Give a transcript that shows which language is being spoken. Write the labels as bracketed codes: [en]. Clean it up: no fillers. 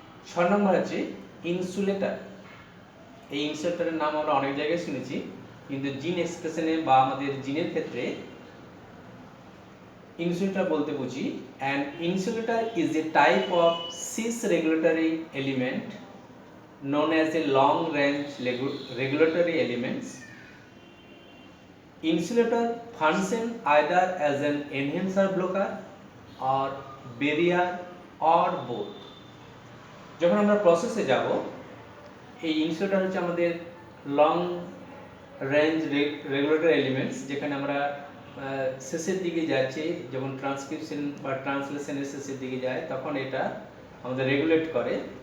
[bn] 6 নম্বর আছে ইনসুলেটর। এই ইনসুলেটরের নাম আমরা অনেক জায়গায় শুনেছি, কিন্তু জিন এক্সপ্রেশনে বা আমাদের জিনের ক্ষেত্রে ইনসুলেটর বলতে বুঝি [en] An insulator is a type of cis regulatory element known as a long range regulatory elements. Insulator function either as an enhancer blocker or barrier or both. [bn] যখন আমরা প্রসেসে যাব, এই ইনসুলেটর হচ্ছে আমাদের লং রেঞ্জ রেগুলেটরি এলিমেন্টস, যেখানে আমরা শেষের দিকে যাচ্ছি, যখন ট্রান্সক্রিপশন বা ট্রান্সলেশনের শেষের দিকে যায়, তখন এটা আমাদের রেগুলেট করে।